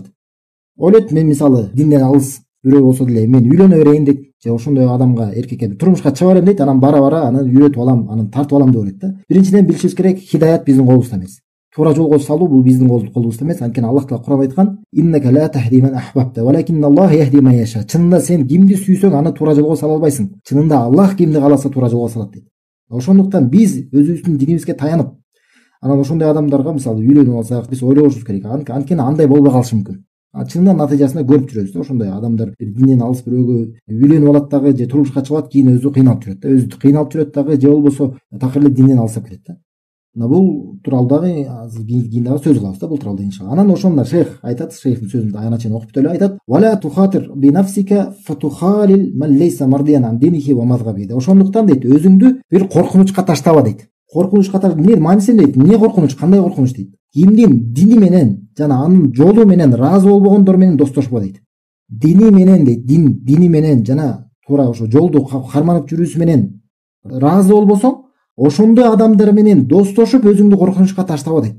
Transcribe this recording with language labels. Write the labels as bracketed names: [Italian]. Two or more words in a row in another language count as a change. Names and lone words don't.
[Kyrgyz] Ойлойт, мен мисалы динден алыс бирөө болсо деле мен үйлөнө берейин дейт, же ошондой адамга, эркекке турмушка чыга берем дейт, анан бара аны үйрөтүп алам, анан тартып алам деп ойлойт да. Биринчиден билишибиз керек, хидаят биздин колубузда эмес. туура жолго салуу бул биздин колубузда эмес. Анткени Аллах Таала Кур'анда айткан: [Arabic] "إنك لا تهدي من أحببت ولكن الله يهدي من يشاء." [Kyrgyz] Чынында сен кимди сүйсөң аны туура жолго сала албайсың. Чынында Аллах кимди кааласа туура жолго салат дейт. Ошондуктан биз өзүбүздүн динибизге таянып, анан ошондой адамдарга мисалы үйлөнүп алсак, биз ойлобушубуз керек. Анткени андай болбой калышы мүмкүн. Чынында натыйжасында көрүп жүрөбүз да, ошондой адамдар динден алыс бирөөгө үйлөнүп алат дагы, же турмушка чыгат, кийин өзү кыйналып жүрөт да, өзү кыйналып жүрөт дагы, же болбосо такыр эле динден алыстап кетет да. Бул тууралуу дагы кийин дагы сөз кылабыз да, бул тууралуу иншалла. Анан ошондо шейх айтат, шейхтин сөзүн аяна чейин окуп бүтөлүп айтат: [Arabic] "ولا تخاطر بنفسك فتخالل من ليس مرضيا عن دينه ومذهبه." [Kyrgyz] Ошондуктан дейт, өзүңдү бир коркунучка таштаба дейт. Коркунучка эмне мааниси дейт? Эмне коркунуч? Кандай коркунуч дейт? Кимдин дини менен жана анын жолу менен ыраазы болбогондор менен достошпо дейт. Дини менен дейт, дини менен жана туура ошо жолду карманып жүрүүсү менен ыраазы болбосоң, ошондой адамдар менен достошуп өзүңдү коркунучка таштаба дейт.